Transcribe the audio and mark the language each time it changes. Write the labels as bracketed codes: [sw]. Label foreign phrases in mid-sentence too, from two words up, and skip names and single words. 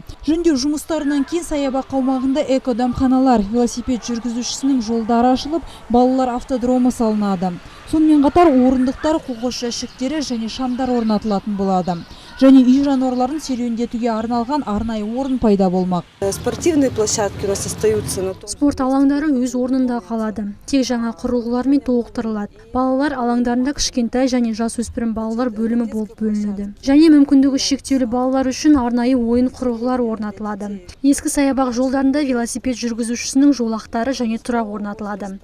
[kk] Жөндеу жұмыстарынан кейін саябақ аумағында эко-дәмханалар, велосипед жүргізушісінің жолдары ашылып, балалар автодромы салынады. Сонымен қатар орындықтар, қоқыс жәшіктері және шамдар орнатылатын болады. Және үй жануарларын серуендетуге арналған арнайы орын пайда болмақ. [ru] Спортивные площадки у нас остаются. [kk] Спорт алаңдары өз орнында қалады. Тек жаңа құрылғылармен толықтырылады. Балалар алаңдарында кішкентай және жасөспірім балалар бөлімі болып бөлінеді. Және мүмкіндігі шектеулі балалар үшін арнайы ойын құрылғылар орнатылады. Ескі саябақ жолдарында велосипед жүргізушісінің жолақтары және тұрақ орнатылады.